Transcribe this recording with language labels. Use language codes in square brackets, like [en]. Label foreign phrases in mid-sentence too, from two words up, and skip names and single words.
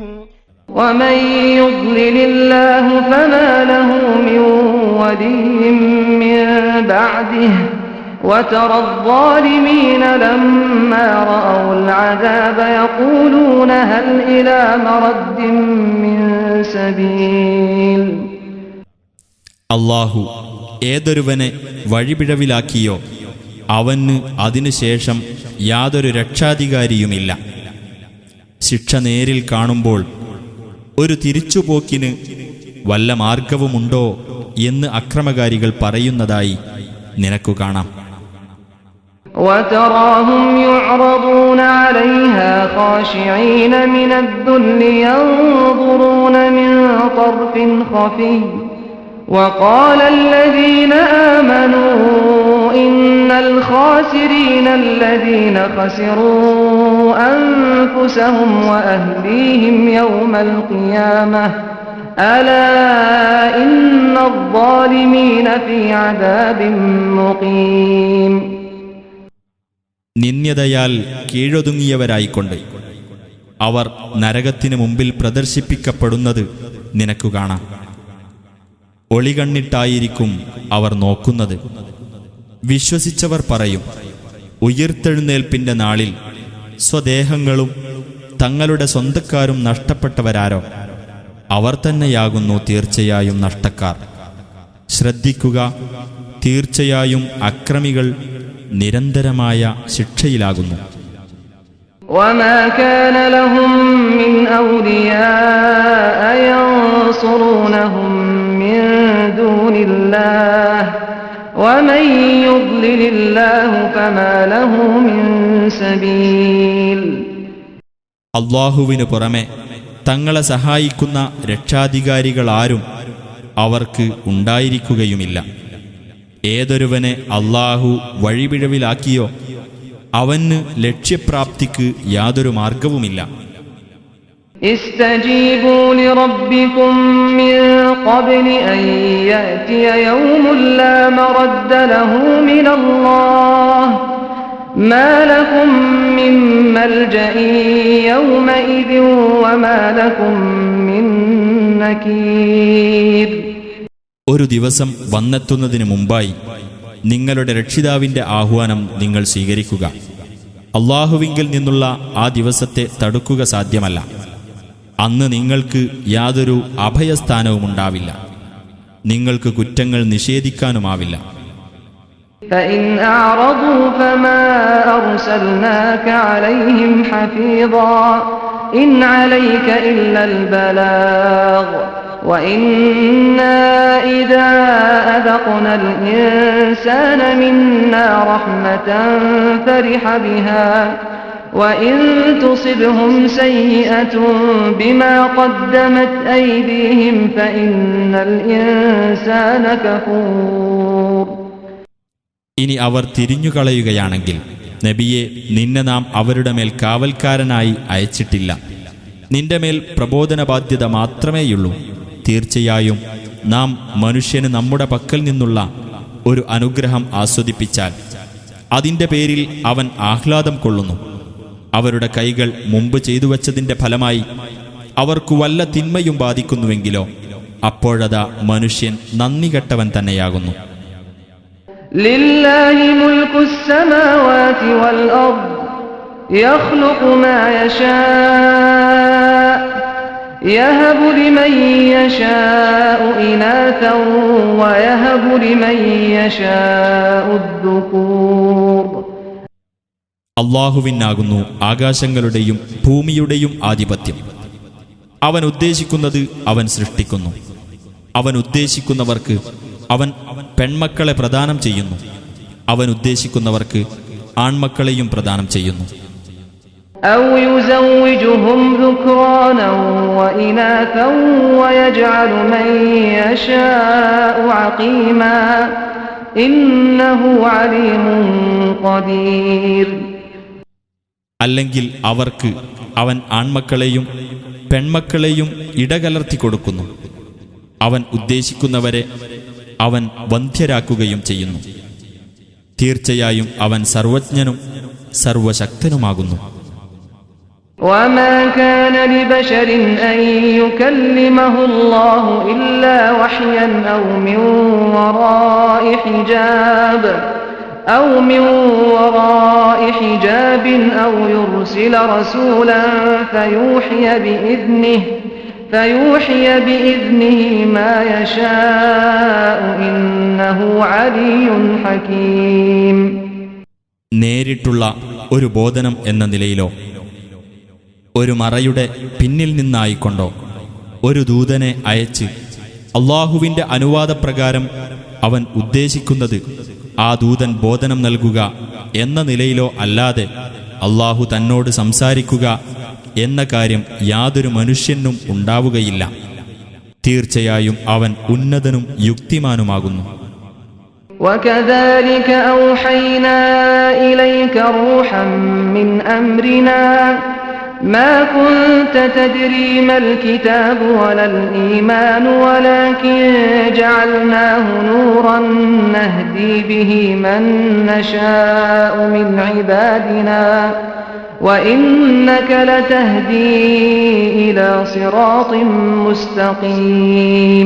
[ar] ومن يضلل الله فما له من ولي من بعده وترى الظالمين لما رأوا العذاب يقولون هل إلى مرد من سبيل. [ml] അല്ലാഹു ഏതൊരുവനെ വഴിപിഴവിലാക്കിയോ അവന് അതിനുശേഷം യാതൊരു രക്ഷാധികാരിയുമില്ല. ശിക്ഷ നേരിൽ കാണുമ്പോൾ ഒരു തിരിച്ചുപോക്കിന് വല്ല മാർഗവുമുണ്ടോ എന്ന് അക്രമകാരികൾ പറയുന്നതായി നിനക്കു കാണാം. [ar] وتراهم يعرضون عليها خاشعين من الذل ينظرون من طرف خفي وقال الذين آمنوا إن الخاسرين الذين خسروا أنفسهم وأهليهم يوم القيامة ألا إن الظالمين في عذاب مقيم. [ml] നിന്ദ്യതയാൽ കീഴൊതുങ്ങിയവരായിക്കൊണ്ട് അവർ നരകത്തിനു മുമ്പിൽ പ്രദർശിപ്പിക്കപ്പെടുന്നത് നിനക്കു കാണാം. ഒളികണ്ണിട്ടായിരിക്കും അവർ നോക്കുന്നത്. വിശ്വസിച്ചവർ പറയും, ഉയിർത്തെഴുന്നേൽപ്പിന്റെ നാളിൽ സ്വദേഹങ്ങളും തങ്ങളുടെ സ്വന്തക്കാരും നഷ്ടപ്പെട്ടവരാരോ അവർ തന്നെയാകുന്നു തീർച്ചയായും നഷ്ടക്കാർ. ശ്രദ്ധിക്കുക, തീർച്ചയായും അക്രമികൾ നിരന്തരമായ ശിക്ഷയിലാകുന്നു. [ar] وما كان لهم من أولياء ينصرونهم من دون الله ومن يضلل الله فما له من سبيل. [ml] അല്ലാഹുവിനു പുറമെ തങ്ങളെ സഹായിക്കുന്ന രക്ഷാധികാരികളാരും അവർക്ക് ഉണ്ടായിരിക്കുകയുമില്ല. ഏതൊരുവനെ അല്ലാഹു വഴിപിഴവിലാക്കിയോ അവന് ലക്ഷ്യപ്രാപ്തിക്ക് യാതൊരു മാർഗവുമില്ല. [ar] استجيبوا لربكم من قبل أن يأتي يوم لا مرد له من الله ما لكم من ملجأ يومئذ وما لكم من نكير. [ml] ഒരു ദിവസം വന്നെത്തുന്നതിന് മുമ്പായി നിങ്ങളുടെ രക്ഷിതാവിന്റെ ആഹ്വാനം നിങ്ങൾ സ്വീകരിക്കുക. അല്ലാഹുവിങ്കിൽ നിന്നുള്ള ആ ദിവസത്തെ തടുക്കുക സാധ്യമല്ല. അന്ന് നിങ്ങൾക്ക് യാതൊരു അഭയസ്ഥാനവുമുണ്ടാവില്ല. നിങ്ങൾക്ക് കുറ്റങ്ങൾ നിഷേധിക്കാനുമാവില്ല. [ar] فإن أعرضوا فما أرسلناك عليهم حفيظا إن عليك إلا البلاغ وإنا إذا أذقنا الإنسان منا رحمة فرح بها وإن تصبهم سيئة بما قدمت أيديهم فإن الإنسان كفور. [ml] ഇനി അവർ തിരിഞ്ഞുകളയുകയാണെങ്കിൽ നബിയെ, നിന്നെ നാം അവരുടെ മേൽ കാവൽക്കാരനായി അയച്ചിട്ടില്ല. നിന്റെ മേൽ പ്രബോധന ബാധ്യത മാത്രമേയുള്ളൂ. തീർച്ചയായും നാം മനുഷ്യന് നമ്മുടെ പക്കൽ നിന്നുള്ള ഒരു അനുഗ്രഹം ആസ്വദിപ്പിച്ചാൽ അതിൻ്റെ പേരിൽ അവൻ ആഹ്ലാദം കൊള്ളുന്നു. അവരുടെ കൈകൾ മുമ്പ് ചെയ്തുവച്ചതിൻ്റെ ഫലമായി അവർക്കു വല്ല തിന്മയും ബാധിക്കുന്നുവെങ്കിലോ അപ്പോഴതാ മനുഷ്യൻ നന്ദി കെട്ടവൻ തന്നെയാകുന്നു. [ar] لله ملك السماوات والأرض يخلق ما يشاء يهب لمن يشاء إناثا ويهب لمن يشاء الذكور. [ml] അല്ലാഹുവിനാകുന്നു ആകാശങ്ങളുടെയും ഭൂമിയുടെയും ആധിപത്യം. അവൻ ഉദ്ദേശിക്കുന്നത് അവൻ സൃഷ്ടിക്കുന്നു. അവൻ ഉദ്ദേശിക്കുന്നവർക്ക് അവൻ പെൺമക്കളെ പ്രദാനം ചെയ്യുന്നു. അവൻ ഉദ്ദേശിക്കുന്നവർക്ക് ആൺമക്കളെയും പ്രദാനം ചെയ്യുന്നു. [ar] أو يزوجهم ذكرانا وإناثا ويجعل من يشاء عقيما إنه عليم قدير. [ml] അല്ലെങ്കിൽ അവർക്ക് അവൻ ആൺമക്കളെയും പെൺമക്കളെയും ഇടകലർത്തി കൊടുക്കുന്നു. അവൻ ഉദ്ദേശിക്കുന്നവരെ അവൻ വന്ധ്യരാക്കുകയും ചെയ്യുന്നു. തീർച്ചയായും അവൻ സർവജ്ഞനും സർവശക്തനുമാകുന്നു. [ar] وما كان لبشر أن يكلمه الله إلا وحيا أو من وراء حجاب أو يرسل رسولا فيوحي بإذنه ما يشاء إنه علي حكيم. [ml] നേരിട്ടുള്ള ഒരു ബോധനം എന്ന നിലയിലോ ഒരു മറയുടെ പിന്നിൽ നിന്നായിക്കൊണ്ടോ ഒരു ദൂതനെ അയച്ച് അള്ളാഹുവിൻ്റെ അനുവാദപ്രകാരം അവൻ ഉദ്ദേശിക്കുന്നത് ആ ദൂതൻ ബോധനം നൽകുക എന്ന നിലയിലോ അല്ലാതെ അള്ളാഹു തന്നോട് സംസാരിക്കുക എന്ന കാര്യം യാതൊരു മനുഷ്യനും ഉണ്ടാവുകയില്ല. തീർച്ചയായും അവൻ ഉന്നതനും യുക്തിമാനുമാകുന്നു. [ar] وكذلك أوحينا إليك روحا من أمرنا ما كنت تدري ما الكتاب ولا الإيمان ولكن جعلناه نورا نهدي به من نشاء من عبادنا وإنك لتهدي إلى صراط مستقيم.